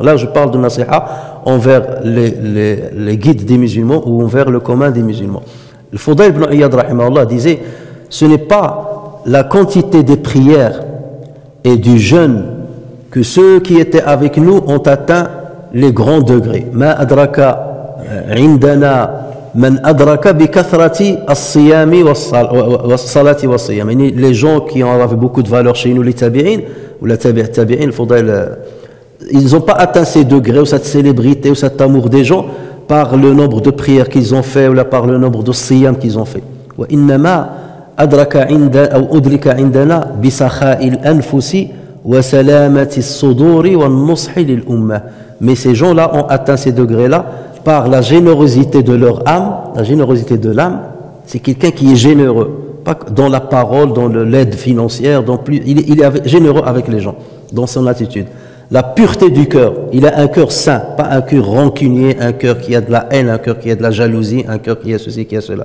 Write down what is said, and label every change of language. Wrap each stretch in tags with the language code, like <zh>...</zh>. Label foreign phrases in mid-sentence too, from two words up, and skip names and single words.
<fr>Là je parle de nasiha envers les guides des musulmans ou envers le commun des musulmans. Le Fudayl ibn Iyad rahimahullah disait, ce n'est pas la quantité des prières et du jeûne que ceux qui étaient avec nous ont atteint les grands degrés.</fr> <ar>ما أدرك عندنا من أدرك بكثرة الصيام والصلاة والصيام.</ar> <fr>Les gens qui ont avaient beaucoup de valeur chez nous, les tabi'in ou la tabi'in, ils n'ont pas atteint ces degrés ou cette célébrité ou cet amour des gens par le nombre de prières qu'ils ont fait ou par le nombre de siyam qu'ils ont fait.</fr> <ar>وإنما أدرك عند</ar> <fr>ou</fr> <ar>أدرك عندنا بسخاء الأنفس وسلامة الصدور والنصح للأمة.</ar> <fr>Mais ces gens-là ont atteint ces degrés-là par la générosité de leur âme. La générosité de l'âme, c'est quelqu'un qui est généreux, pas dans la parole, dans l'aide financière, il est généreux avec les gens, dans son attitude. La pureté du cœur, il a un cœur saint, pas un cœur rancunier, un cœur qui a de la haine, un cœur qui a de la jalousie, un cœur qui a ceci, qui a cela.</fr>